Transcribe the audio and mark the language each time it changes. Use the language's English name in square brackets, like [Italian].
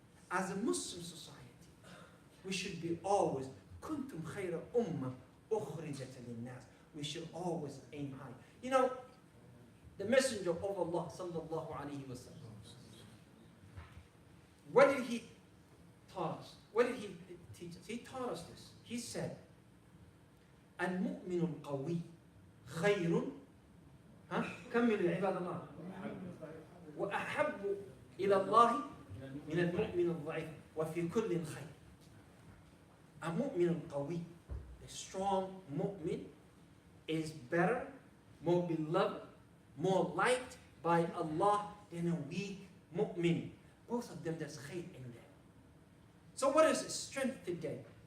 [English] As a Muslim society, we should be always, [Arabic] kuntum khayra ummah ukhrijat lin-nas. [English] We should always aim high. The Messenger of Allah, sallallahu alayhi wa sallam, what did he taught us? What did he teach us? He taught us this. He said, [Arabic] المؤمن القوي خير كمل عباد الله وأحب إلى الله من المؤمن الضعيف وفي كل خير. المؤمن القوي, [English] the strong mu'min, is better, more beloved, more liked by Allah than a weak mu'min. Both of them, there's khayr in there. So what is strength today?